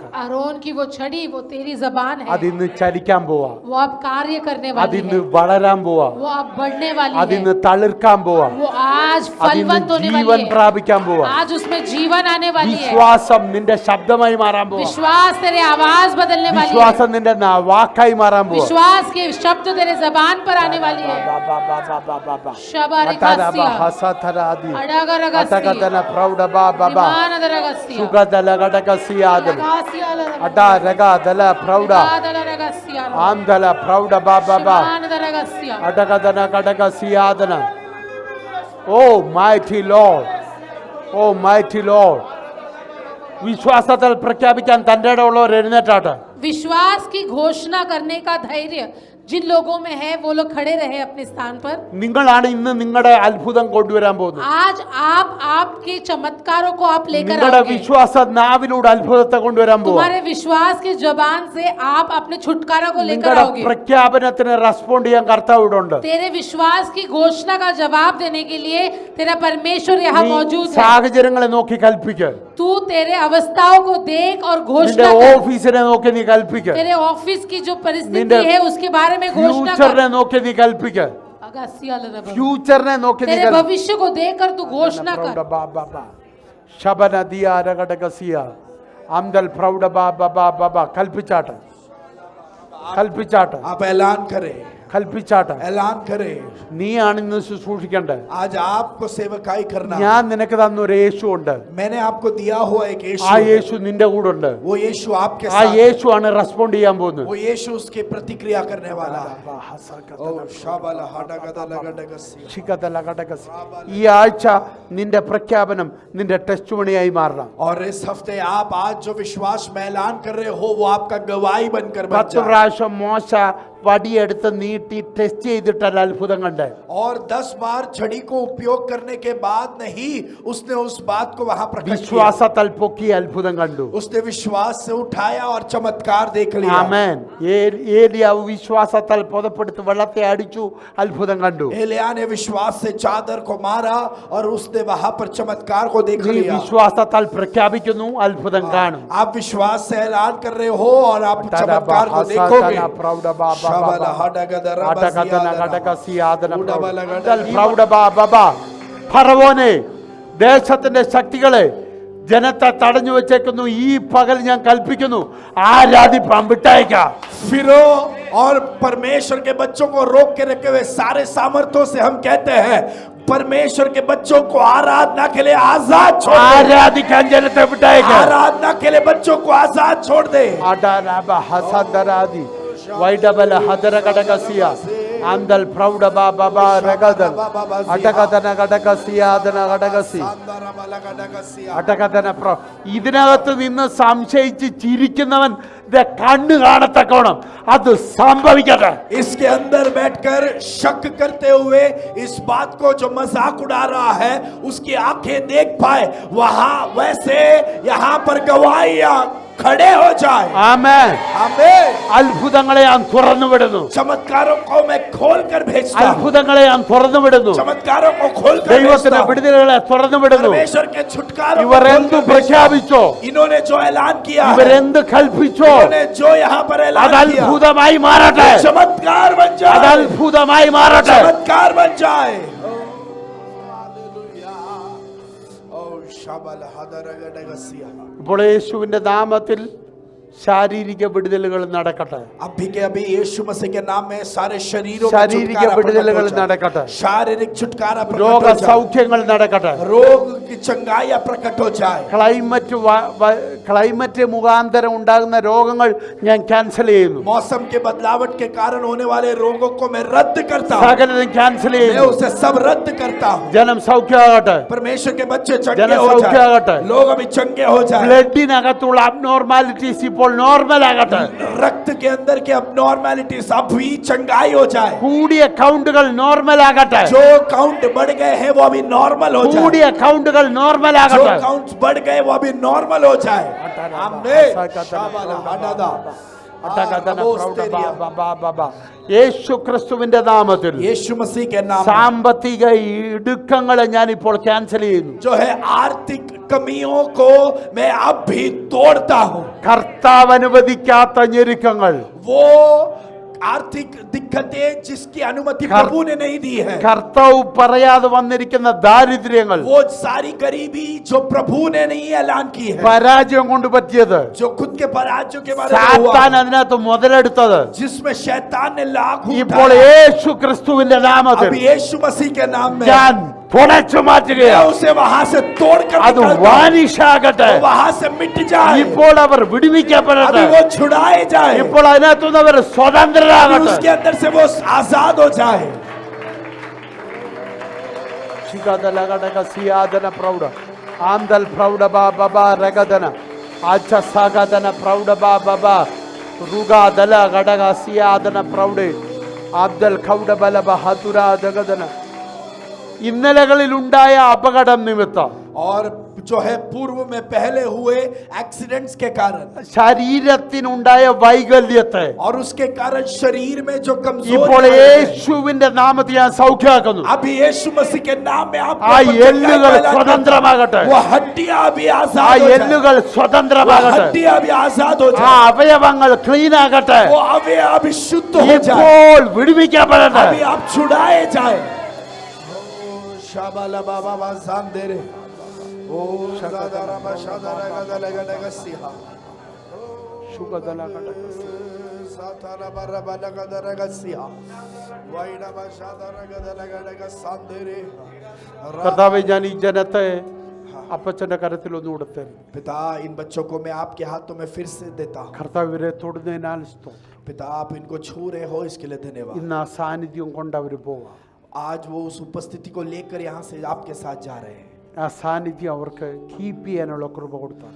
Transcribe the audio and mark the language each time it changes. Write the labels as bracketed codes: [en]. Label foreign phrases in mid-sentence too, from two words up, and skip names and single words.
[hi] आरोन की वो छड़ी वो तेरी जबान है. [ml] അതിന്ന് ചലിക്കാൻ പോവാ. [hi] वो अब कार्य करने वाली [ml] അതിന്ന് [hi] है. [ml] വളരാൻ പോവാ. [hi] वो अब बढ़ने वाली [ml] അതിന്ന് [hi] है. [ml] തളിർക്കാൻ പോവാ. [hi] वो आज [ml] അതിന്ന് [hi] फलवंत होने [ml] ജീവൻ [hi] वाली है. [ml] പ്രാപിക്കാൻ പോവാ. [hi] आज उसमें जीवन आने वाली है. [ml] വിശ്വാസം നിന്റെ ശബ്ദമായി മാറാൻ പോവാ. [hi] विश्वास तेरे आवाज बदलने वाली है. [ml] വിശ്വാസം നിന്റെ വാക്കായി മാറാൻ പോവാ. [hi] विश्वास के शब्द तेरे जबान पर आने वाली है. शबारिकासिया अडागरगसी അടകതന പ്രൗഢ ബാബാ विमानदरगसिया സുഗതല ഘടകസിയാദന गासियाला അടരഗതല പ്രൗഢ गादलरगसिया ആന്തല പ്രൗഢ ബാബാ विमानदरगसिया അടകതന ഘടകസിയാദന. [en] O mighty Lord, O mighty Lord. [ml] വിശ്വാസത്തിൽ പ്രഖ്യാപിക്കാൻ തന്റെ ഇടമുള്ളവർ എഴുന്നേറ്റാട്ടെ. [hi] विश्वास की घोषणा करने का धैर्य जिन लोगों में है वो लोग खड़े रहे अपने स्थान पर. [ml] നിങ്ങളാണ് ഇന്ന് നിങ്ങളുടെ അത്ഭുതം കൊണ്ടുവരാൻ പോകുന്നത്. [hi] आज आप आपके चमत्कारों को आप लेकर [ml] നിങ്ങളുടെ [hi] आओगे. [ml] വിശ്വാസ നാവിലൂടെ അത്ഭുതത്തെ കൊണ്ടുവരാൻ പോകും. [hi] तुम्हारे विश्वास की जुबान से आप अपने छुटकारा को लेकर [ml] നിങ്ങളുടെ [hi] आओगे. [ml] പ്രഖ്യാപനത്തിന് റെസ്പോണ്ട് ചെയ്യാൻ കർത്താവ് ഇവിടെ ഉണ്ട്. [hi] तेरे विश्वास की घोषणा का जवाब देने के लिए तेरा परमेश्वर यहाँ [ml] നീ [hi] मौजूद है. [ml] സാഹചര്യങ്ങളെ നോക്കി കൽപ്പിക്കുക. [hi] तू तेरे अवस्थाओं को देख और [ml] നിന്റെ [hi] घोषणा कर. [ml] ഓഫീസിനെ നോക്കി നീ കൽപ്പിക്കുക. [hi] तेरे ऑफिस की जो परिस्थिति [ml] നിന്റെ [hi] है उसके बारे में घोषणा [ml] ഫ്യൂച്ചറിനെ [hi] कर. [ml] നോക്കി നീ കൽപ്പിക്കുക. ഫ്യൂച്ചറിനെ നോക്കി നീ [hi] तेरे भविष्य को देखकर तू घोषणा कर. ശബന ദിയാര ഘടകസിയ അംദൽ പ്രൗഢ ബാബാ [ml] കൽപ്പിച്ചാട്ടെ, കൽപ്പിച്ചാട്ടെ, [hi] आप ऐलान करें, [ml] കൽപ്പിച്ചാട്ടെ. [hi] ऐलान करें. [ml] നീയാണ് ഇന്ന് ശുശ്രൂഷിക്കേണ്ടത്. [hi] आज आपको सेवकाई करना. [ml] ഞാൻ നിനക്ക് തന്ന ഒരു യേശു ഉണ്ട്. [hi] मैंने आपको दिया हुआ एक [ml] ആ [hi] यीशु. [ml] യേശു നിന്റെ കൂടെ ഉണ്ട്. [hi] वो यीशु आपके [ml] ആ [hi] साथ. [ml] യേശു ആണ് റെസ്പോണ്ട് ചെയ്യാൻ പോകുന്നത്. [hi] वो यीशु उसके प्रतिक्रिया करने वाला है. ओ शाबाला हडगदला गडगसी. ശിഖതല ഘടകസി. [ml] ഈ ആഴ്ച നിന്റെ പ്രഖ്യാപനം നിന്റെ ടെസ്റ്റുമണിയായി മാറണം. [hi] और इस हफ्ते आप आज जो विश्वास में ऐलान कर रहे हो वो आपका गवाही बनकर बन [ml] 10 [hi] जाए. [ml] പ്രാവശ്യം മോശ വടിയെടുത്ത് നീട്ടി ടെസ്റ്റ് ചെയ്തിട്ടല്ല അത്ഭുതം കണ്ടേ. [hi] और 10 बार छड़ी को उपयोग करने के बाद नहीं उसने उस बात को वहां प्रकट किया. [ml] വിശ്വാസത്താൽ പൊക്കി അത്ഭുതം കണ്ടു. [hi] उसने विश्वास से उठाया और चमत्कार देख लिया. [ml] ആമേൻ. ഏലിയാവ് വിശ്വാസത്താൽ പുതപ്പെടുത്ത് വെള്ളത്തെ അടിച്ചു, അത്ഭുതം കണ്ടു. [hi] एलिया ने विश्वास से चादर को मारा और उसने वहां पर चमत्कार को देख [ml] നീ [hi] लिया. [ml] വിശ്വാസത്താൽ പ്രഖ്യാപിക്കുന്നു, അത്ഭുതം കാണും. [hi] आप विश्वास से ऐलान कर रहे हो और आप चमत्कार को देखोगे. [ml] ഫറവോനെ, ദേശത്തിന്റെ ശക്തികളെ, ജനത്തെ തടഞ്ഞു വെച്ചേക്കുന്നു. ഈ പകൽ ഞാൻ കൽപ്പിക്കുന്നു, ആരാധിപ്പാൻ വിട്ടയക്കാം. [hi] फिरो और परमेश्वर के बच्चों को रोक के रखे हुए सारे सामर्थ्यों से हम कहते हैं परमेश्वर के बच्चों को आराधना के लिए आजाद छोड़ दे. [ml] ആരാധിക്കാൻ ജനത്തെ വിട്ടയക്കാം. [hi] आराधना के लिए बच्चों को आजाद छोड़ दे. അഡാരബ ഹസദരാദി വൈഡബല ഹദരകടകസിയ ആന്തൽ പ്രൗഢ ബാബാ രഗദൽ അടകതന ഘടകസിയാദന ഘടകസി അടകതന [ml] ഇതിനകത്ത് നിന്ന് സംശയിച്ച് ചിരിക്കുന്നവൻ കണ്ണ് കാണത്തക്കോണം അത് സംഭവിക്കട്ടെ. [hi] इसके अंदर बैठकर शक करते हुए इस बात को जो मजाक उड़ा रहा है उसकी आंखें देख पाए, वहां वैसे यहां पर गवाहियां खड़े हो जाए. [ml] ആമേൻ. [hi] आमीन. [ml] അത്ഭുതങ്ങളെ ഞാൻ തുറന്നു വിടുന്നു. [hi] चमत्कारों को मैं खोल कर भेजता हूं. [ml] അത്ഭുതങ്ങളെ ഞാൻ തുറന്നു വിടുന്നു. [hi] चमत्कारों को खोल कर [ml] ദൈവത്തിന്റെ [hi] भेजता हूं. [ml] വിടുതലുകളെ തുറന്നു വിടുന്നു. [hi] परमेश्वर के छुटकारों को [ml] ഇവർ [hi] खोल [ml] എന്ത് [hi] कर भेजता हूं. [ml] പ്രഖ്യാപിച്ചോ, [hi] इन्होंने जो ऐलान किया है, [ml] ഇവരെന്ത് കൽപ്പിച്ചോ, [hi] इन्होंने जो यहाँ पर [ml] അത് [hi] ऐलान किया [ml] അത്ഭുതമായി മാറട്ടെ. [hi] चमत्कार बन [ml] അത് [hi] जाए. [ml] അത്ഭുതമായി മാറട്ടെ. [hi] चमत्कार बन जाए. [ml] ഇപ്പോൾ യേശുവിന്റെ നാമത്തിൽ ശാരീരിക വിടുതലുകൾ നടക്കട്ടെ. [hi] अभी के अभी यीशु मसीह के नाम में सारे शरीरों में [ml] ശാരീരിക [hi] छुटकारा प्रकट [ml] വിടുതലുകൾ [hi] हो जाए। [ml] നടക്കട്ടെ. [hi] शारीरिक छुटकारा प्रकट [ml] രോഗ [hi] हो जाए। [ml] സൗഖ്യങ്ങൾ നടക്കട്ടെ. [hi] रोग की चंगाइयां प्रकट हो जाए। [ml] ക്ലൈമറ്റ് മുഖാന്തരം ഉണ്ടാകുന്ന രോഗങ്ങൾ ഞാൻ ക്യാൻസൽ ചെയ്യുന്നു. [hi] मौसम के बदलावट के कारण होने वाले रोगों को मैं रद्द करता हूं। [ml] സകലതും ക്യാൻസൽ [hi] मैं [ml] ചെയ്യുന്നു. [hi] उसे सब रद्द करता हूं। [ml] ജനം സൗഖ്യമാകട്ടെ. [hi] परमेश्वर के बच्चे चंगे जन हो [ml] सौख्यागटे। [hi] जाए। लोग अभी चंगे हो जाए। [ml] ബ്ലഡിനകത്തുള്ള അബ്നോർമാലിറ്റീസ് ഇപ്പോൾ നോർമൽ ആകട്ടെ. [hi] रक्त के अंदर के अबनॉर्मैलिटीज अभी चंगाई हो जाए। [ml] കൂടിയ കൗണ്ടുകൾ നോർമൽ ആകട്ടെ. [hi] जो काउंट बढ़ गए हैं वो अभी नॉर्मल हो जाए। [ml] കൂടിയ കൗണ്ടുകൾ നോർമൽ [hi] जो [ml] ആകട്ടെ. [hi] काउंट्स बढ़ गए वो अभी नॉर्मल हो जाए। आमीन। शाबाला हडादा। [ml] യേശു ക്രിസ്തുവിന്റെ നാമത്തിൽ [hi] यीशु मसीह के नाम में [ml] സാമ്പത്തിക ഇടുക്കങ്ങളെ ഞാൻ ഇപ്പോൾ ക്യാൻസൽ ചെയ്യുന്നു. [hi] जो है आर्थिक कमियों को मैं अब भी तोड़ता हूं। [ml] കർത്താവ് അനുവദിക്കാത്ത ഞെരുക്കങ്ങൾ, [hi] वो आर्थिक दिक्कतें जिसकी अनुमति प्रभु ने नहीं दी है, [ml] കർത്താവ് പറയാതെ വന്നിരിക്കുന്ന ദാരിദ്ര്യങ്ങൾ, [hi] वो सारी गरीबी जो प्रभु ने नहीं ऐलान की है, [ml] പരാജയം കൊണ്ട് പറ്റിയത്, [hi] जो खुद के पराजयों के बारे में हुआ, [ml] സാത്താൻ അതിനകത്ത് മുതലെടുത്തത്, [hi] जिसमें शैतान ने लाख [ml] ഇപ്പോൾ [hi] उठाया, [ml] യേശു ക്രിസ്തുവിന്റെ നാമത്തിൽ [hi] अभी यीशु मसीह के नाम में [ml] ഞാൻ പൊടച്ചു [hi] मैं [ml] മാറ്റുകയാണ്. [hi] उसे वहां से तोड़ कर [ml] അത് [hi] निकालता हूं। [ml] വാനിഷാകട്ടെ. [hi] वो वहां से मिट जाए। [ml] ഇപ്പോൾ അവർ വിടുവിക്കപ്പെടട്ടെ. [hi] अभी वो छुड़ाए जाए। [ml] ഇപ്പോൾ അതിനകത്തുനിന്ന് അവർ [hi] अभी [ml] സ്വതന്ത്രരാകട്ടെ. [hi] उसके अंदर से वो आजाद हो जाए। ശിഖാദലഘടക സിയാദന പ്രൗഢ ആന്തൽ പ്രൗഢ ബാ ബബാ രഗദന ആച്ച സഗദന പ്രൗഢ ബാ ബബാ റുഗാദല ഘടക സിയാദന പ്രൗഢ അബ്ദൽ ഖൗഡ ബല ബഹതുര ജഗദന. [ml] ഇന്നലകളിലുണ്ടായ അപകടം നിമിത്തം [hi] और जो है पूर्व में पहले हुए एक्सीडेंट्स के कारण [ml] ശരീരത്തിനുണ്ടായ വൈകല്യത്തെ [hi] और उसके कारण शरीर में जो [ml] ഇപ്പോൾ [hi] कमजोरी है, [ml] യേശുവിന്റെ നാമത്തിൽ ഞാൻ സൗഖ്യമാക്കുന്നു. [hi] अभी यीशु मसीह के नाम में आप [ml] ആ എല്ലുകൾ സ്വതന്ത്രമാകട്ടെ. [hi] वो हड्डियां अभी [ml] ആ [hi] आजाद हो जाए। [ml] എല്ലുകൾ [hi] वो [ml] സ്വതന്ത്രമാകട്ടെ. [hi] हड्डियां अभी आजाद हो [ml] ആ [hi] जाए। [ml] അവയവങ്ങൾ ക്ലീൻ ആകട്ടെ. [hi] वो अवयव अभी शुद्ध हो जाए। [ml] ഇപ്പോൾ വിടുവിക്കപ്പെടട്ടെ. [hi] अभी आप छुड़ाए जाए। शाबाला बाबा बाजान दे रे। ओ शादारा बशादारा गदला गदला सिहा। सातारा बरा बला गदला गसिहा। वाइडा बशादारा गदला गदला सान दे रे। [ml] കർത്താവേ, ഞാൻ ഈ ജനത്തെ അപ്പച്ചന്റെ കരത്തിൽ ഒന്ന് കൊടുത്തരും. [hi] पिता, इन बच्चों को मैं आपके हाथों में फिर से देता हूँ। [ml] കർത്താവ് ഇവരെ തൊടുന്നതിനാൽ സ്തോത്രം. [hi] पिता, आप इनको छू रहे हो इसके लिए धन्यवाद। [ml] ഇന്ന് ആ സാന്നിധ്യം കൊണ്ട് അവർ പോവാം. [hi] आज वो उस उपस्थिति को लेकर यहाँ से आपके साथ जा रहे हैं। [ml] ആ സാന്നിധ്യം അവർക്ക് കീപ്പ് ചെയ്യാനുള്ള കൃപ കൊടുത്താട്ടെ.